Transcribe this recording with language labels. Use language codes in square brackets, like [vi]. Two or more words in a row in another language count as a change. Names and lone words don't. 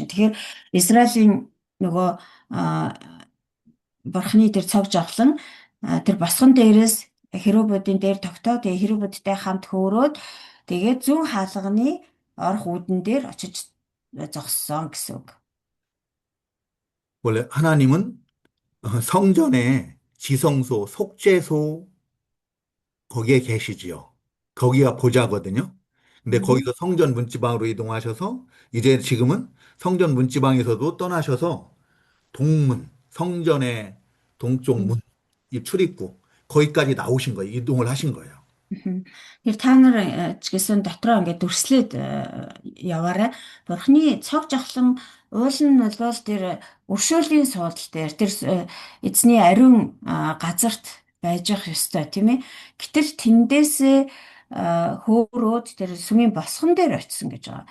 [mn] Тэгэхээр Израилийн нөгөө а, бурхны тэр цаг жавхлан тэр босгон дээрээс херубуудын дээр тогтоод херубудтай хамт хөөрөөд тэгээд зүүн хаалганы орох үүдэн дээр очиж зогссон гэсэн үг. [ko] 원래 하나님은 성전에 지성소, 속죄소 거기에 계시지요. 거기가 보좌거든요. 근데 음. 거기서 성전 문지방으로 이동하셔서 이제 지금은 성전 문지방에서도 떠나셔서 동문, 성전의 동쪽 문, 이 출입구 거기까지 나오신 거예요. 이동을 하신 거예요. Мгм. [mn] Тэр та нар ч гэсэн дотроо ингээд дүрслээд яваарай. Бурхны цог жавхлан уул нь болвол тэр өршөөлийн суудал дээр тэр эзний ариун газарт байж ах ёстой тийм ээ. Гэтэл тэндээсээ хөөрөөд тэр сүмийн босгон дээр очисон гэж байгаа.